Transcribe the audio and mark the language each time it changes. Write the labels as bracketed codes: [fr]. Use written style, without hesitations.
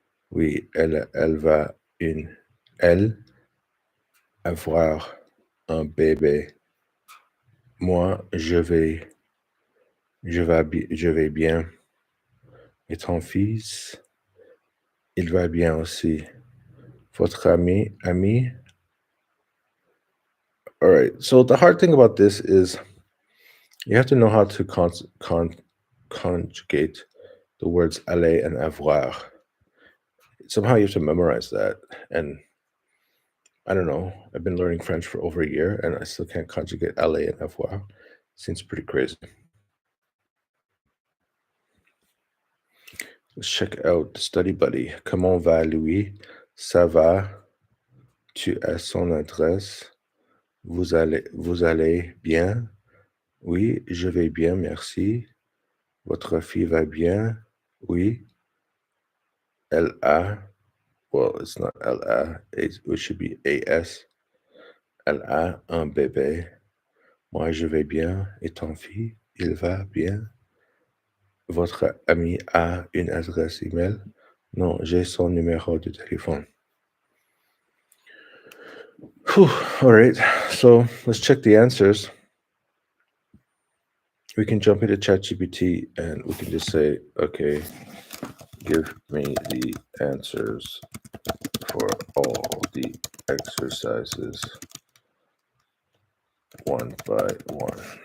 [fr] Oui, elle va elle avoir un bébé. Moi, je vais bien. Et ton fils, il va bien aussi. Votre ami. [en] All right. So the hard thing about this is you have to know how to conjugate the words aller and avoir. Somehow you have to memorize that. And I don't know. I've been learning French for over a year and I still can't conjugate aller and avoir. Seems pretty crazy. Let's check out Study Buddy. [fr] Comment va lui? Ça va? Tu as son adresse? Vous allez bien? Oui, je vais bien, merci. Votre fille va bien? Oui. Elle a, [en] well, it's not [fr] elle a, [en] it should be AS. [fr] Elle a un bébé. Moi, je vais bien. Et ton fille, il va bien? Votre ami a une adresse email? Non, j'ai son numéro de téléphone. [en] Whew, all right, so let's check the answers. We can jump into ChatGPT and we can just say, okay, give me the answers for all the exercises one by one.